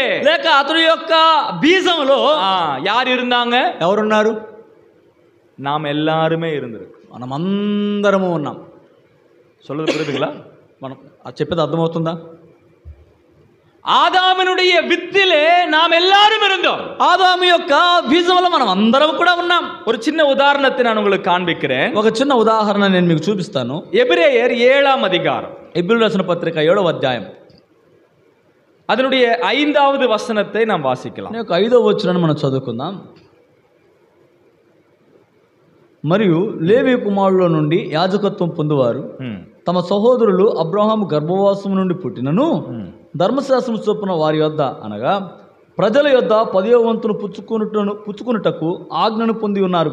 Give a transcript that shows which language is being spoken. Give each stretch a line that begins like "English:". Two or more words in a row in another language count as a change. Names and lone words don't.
Telugu: లేక అతని యొక్క బీజంలో
Tamil: யார் இருந்தாங்க?
Telugu: ఎవరున్నారు?
Tamil: நாம் எல்லாருமே இருந்திருக்கு.
Telugu: మనమందరము ఉన్నాం.
Tamil: சொல்றது புரியுதுங்களா?
Telugu: మనం చెప్పేది అర్థమవుతుందా?
Tamil: ஆதாமினுடைய வித்திலே நாம் எல்லாரும் இருந்தோம்.
Telugu: ఆదాము యొక్క బీజంలో మనం అందరం కూడా ఉన్నాం.
Tamil: ஒரு சின்ன உதாரணத்தை நான் உங்களுக்கு காண்பிக்கிறேன்.
Telugu: ఒక చిన్న ఉదాహరణ నేను మీకు చూపిస్తాను.
Tamil: எபிரேயர் 7ஆம் அதிகாரம்,
Telugu: ఎబ్రీయులకు రాసిన పత్రిక 7వ అధ్యాయం,
Tamil: அதனுடைய 5வது வசனத்தை நாம் வாசிக்கலாம்.
Telugu: 5వ వచనాన్ని మనం చదువుకుందాం. మరియు లేవి కుమారుల నుండి యాజకత్వం పొందువారు తమ సహోదరులు అబ్రహాము గర్భవాసము నుండి పుట్టినను ధర్మశాస్త్రము చొప్పున వారి యొద్ద అనగా ప్రజల యొద్ద 10వ వంతును పుచ్చుకున్నటకు ఆజ్ఞను పొంది ఉన్నారు.